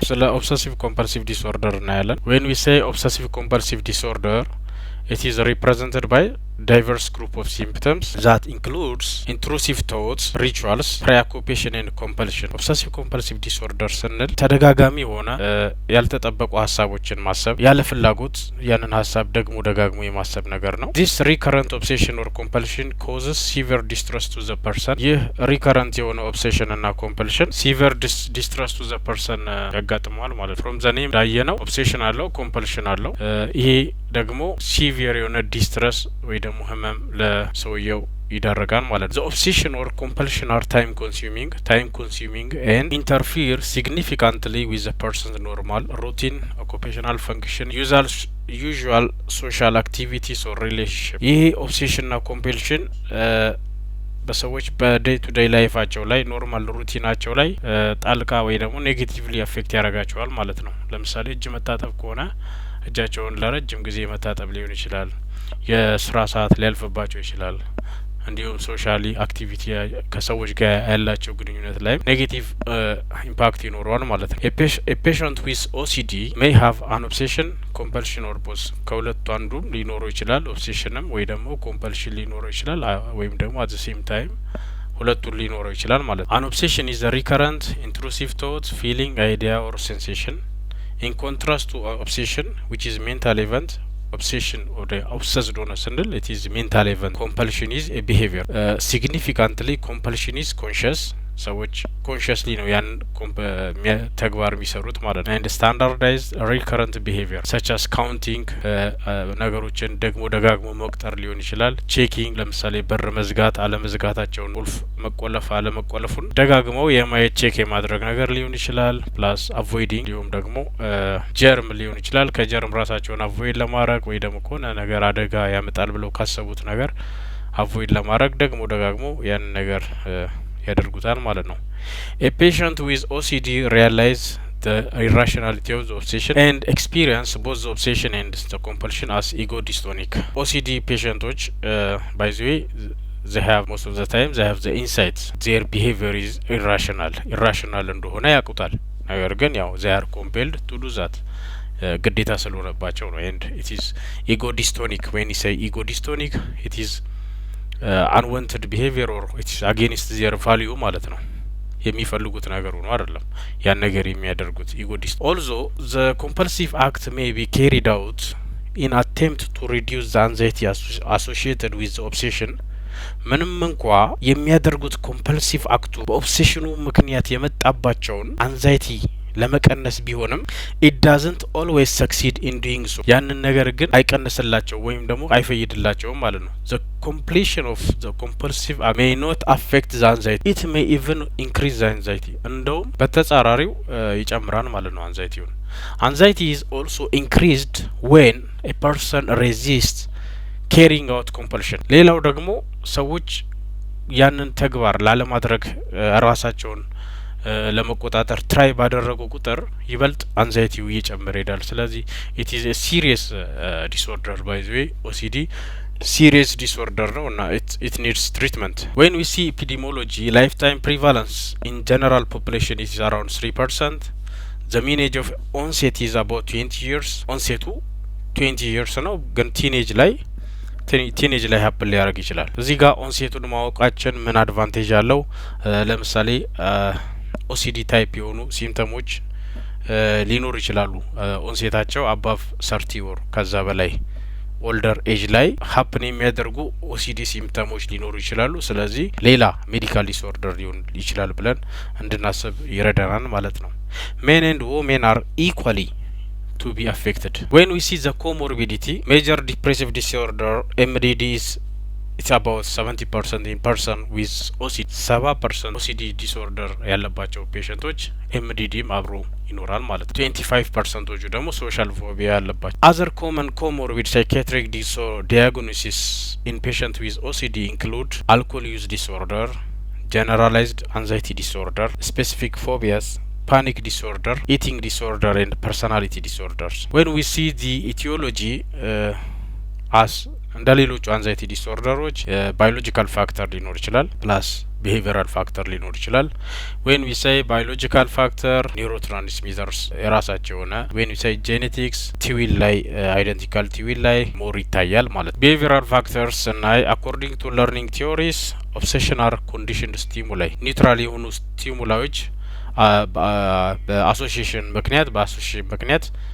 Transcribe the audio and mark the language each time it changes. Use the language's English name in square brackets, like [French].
[Amharic] ስለ [English] Obsessive Compulsive Disorder [Amharic] እናያለን. [English] When we say Obsessive Compulsive Disorder, it is represented by diverse group of symptoms that includes intrusive thoughts, rituals, preoccupation and compulsion. [Amharic] Obsessive compulsive disorder ስንል ተደጋጋሚ የሆነ ያልተጠበቁ ሀሳቦችን ማሰብ ያለ ፍላጎት ያንን ሀሳብ ደግሞ ደጋግሞ የማሰብ ነገር ነው። [English] This recurrent obsession or compulsion causes severe distress to the person. [Amharic] ይህ recurrent የሆነ obsession እና compulsion [English] severe distress to the person [Amharic] ያጋጥመዋል ማለት [English] from the name [Amharic] ዳየነው obsession አለው compulsion አለው ይሄ ደግሞ ሲቪየር የሆነ ዲስትረስ ወይ ደግሞ ህመም ለሰውየው ይዳረጋል ማለት ነው። [English] The obsession or compulsion are time consuming and interfere significantly with the person's normal routine occupational function usual social activities or relationship. [Amharic] ይሄ obsession እና compulsion በሰዎች በዴይ ቱ ዴይ ላይፋቸው ላይ ኖርማል ሩቲናቸው ላይ ጣልቃ ወይ ደግሞ ኔጌቲቭሊ አፌክት ያደርጋቸዋል ማለት ነው። ለምሳሌ እጅ መታጠብ ከሆነ እጃቸውን ለረጅም ጊዜ መታጠብ ሊሆን ይችላል። የስራ ሰዓት ሊያልፍባቸው ይችላል። እንዲሁም ሶሻሊ አክቲቪቲ ከሰዎች ጋር ያላቸው ግንኙነት ላይ ኔጌቲቭ ኢምፓክት ይኖረዋል ማለት ነው። [English] A patient with OCD may have an obsession, compulsion or both. [Amharic] ከሁለቱ አንዱ ሊኖረው ይችላል። ኦብሴሽንም ወይ ደግሞ ኮምፐልሽን ሊኖረው ይችላል ወይም ደግሞ [English] at the same time [Amharic] ሁለቱን ሊኖረው ይችላል ማለት ነው። [English] An obsession is a recurrent intrusive thought, feeling, idea or sensation. In contrast to obsession, which is mental event, obsession or the obsessed [Amharic] ሆነ ስንል [English] it is mental event. Compulsion is a behavior. Significantly, compulsion is conscious. [Amharic] ሰዎች ኮንሽስሊ ነው ያን ተግባር የሚሰሩት ማለት ነው። [English] and standardized recurrent behavior such as counting [Amharic] ነገሮችን ደግሞ ደጋግሞ መቁጠር ሊሆን ይችላል። ቼኪንግ ለምሳሌ በር መዝጋት አለመዝጋታቸውን ቁልፍ መቆለፍ አለመቆለፉን ደጋግመው የማየት ቼክ የማድረግ ነገር ሊሆን ይችላል። ፕላስ አቮይዲንግ ሊሆን ደግሞ ጀርም ሊሆን ይችላል። ከጀርም ራሳቸውን አቮይድ ለማድረግ ወይ ደግሞ ከሆነ ነገር አደጋ ያመጣል ብለው ካሰቡት ነገር አቮይድ ለማድረግ ደግሞ ደጋግሞ ያን ነገር ያደርጉታል ማለት ነው። [English] A patient with OCD realize the irrationality of the obsession and experience both the obsession and the compulsion as ego dystonic. OCD patients by the way they have most of the time they have the insights their behavior is irrational [Amharic] እንደሆነ ያውቁታል። ነገር ግን ያው [English] they are compelled to do that [Amharic] ግዴታ ስለሆነባቸው ነው። [English] and it is ego dystonic. when you say ego dystonic it is unwanted behavior or it is against their value [Amharic] ማለት ነው። የሚፈልጉት ነገር ነው አይደለም ያን ነገር የሚያደርጉት ኢጎዲስት. [English] Also the compulsive act may be carried out in attempt to reduce the anxiety associated with the obsession. [Amharic] ምንም እንኳ የሚያደርጉት ኮምፐልሲቭ አክቱ በኦብሴሽኑ ምክንያት የመጣባቸውን አንዛይቲ ለመቀነስ ቢሆንም [English] it doesn't always succeed in doing so. [Amharic] ያንን ነገር ግን አይቀንስላቸው ወይም ደግሞ አይፈይድላቸውም ማለት ነው። [English] The completion of the compulsive act may not affect the anxiety. It may even increase the anxiety. [Amharic] እንደውም በተጻራሪው ይጨምራል ማለት ነው አንዛይቲውን። [English] Anxiety is also increased when a person resists carrying out compulsion. [Amharic] ሌላው ደግሞ ሰዎች ያንን ተግባር ላለማድረግ ራሳቸውን ለመቆጣጠር ትራይ ባደረጉ ቁጥር ይበልጥ አንዛይቲው እየጨመረ ይሄዳል። ስለዚህ [English] it is a serious disorder by the way [Amharic] OCD serious disorder ነው እና [English] it needs treatment. When we see epidemiology lifetime prevalence in general population is around 3%. The mean age of onset is about 20 years. [Amharic] onseቱ [English] 20 years [Amharic] ነው ግን ቲኔጅ ላይ ሀፕል ሊያደርግ ይችላል። እዚህ ጋር ኦንሴቱን ማወቃችን ምን አድቫንቴጅ አለው? ለምሳሌ ኦሲዲ ታይፕ የሆኑ ሲምፕተሞች ሊኖር ይችላሉ። ኦንሴታቸው አባቭ 30 ወር ከዛ በላይ ኦልደር ኤጅ ላይ ሀፕን የሚያደርጉ ኦሲዲ ሲምፕተሞች ሊኖሩ ይችላሉ። ስለዚህ ሌላ ሜዲካል ዲስኦርደር ሊሆን ይችላል ብለን እንድናስብ ይረዳናል ማለት ነው። [English] men and women are equally to be affected. When we see the comorbidity, major depressive disorder MDD is it's about 70% in person with OCD. 70% OCD disorder ያለባቸው ፔሸንቶች MDDም አብሮ ይኖራል ማለት ነው። 25% ደግሞ ሶሻል ፎቢያ ያለባቸው። Other common comorbid psychiatric diagnosis in patients with OCD include alcohol use disorder, generalized anxiety disorder, specific phobias, panic disorder, eating disorder and personality disorders. When we see the etiology as [Amharic] እንደ ሌሎቹ አንዛይቲ ዲስኦርደሮች ባዮሎጂካል ፋክተር ሊኖር ይችላል ፕላስ [English] behavioral factor [Amharic] ሊኖር ይችላል [English] when we say biological factor neurotransmitters [Amharic] የራሳቸው ሆነ [English] when we say genetics [Amharic] ትዊል ላይ [English] identical [Amharic] ትዊል ላይ ሞር ይታያል ማለት [English] behavioral factors [Amharic] ስናይ [English] according to learning theories obsession are conditioned stimuli neutral [Amharic] የሆኑ ስቲሙላዎች በአሶሲዬሽን ምክንያት